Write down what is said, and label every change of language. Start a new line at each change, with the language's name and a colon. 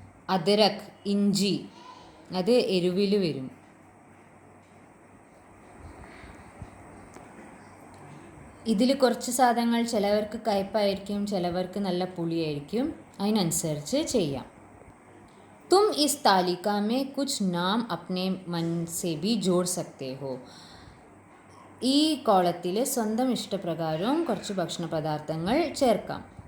Malayalam: അദരക് ഇഞ്ചി, അത് എരിവിൽ വരും. ഇതിൽ കുറച്ച് സാധനങ്ങൾ ചിലവർക്ക് കയ്പായിരിക്കും, ചിലവർക്ക് നല്ല പുളിയായിരിക്കും, അതിനനുസരിച്ച് ചെയ്യാം.
Hindi: तुम इस तालिका में कुछ नाम अपने मन से भी जोड़ सकते हो.
Malayalam: ഈ കോളത്തിൽ സ്വന്തം ഇഷ്ടപ്രകാരവും കുറച്ച് ഭക്ഷണ പദാർത്ഥങ്ങൾ ചേർക്കാം.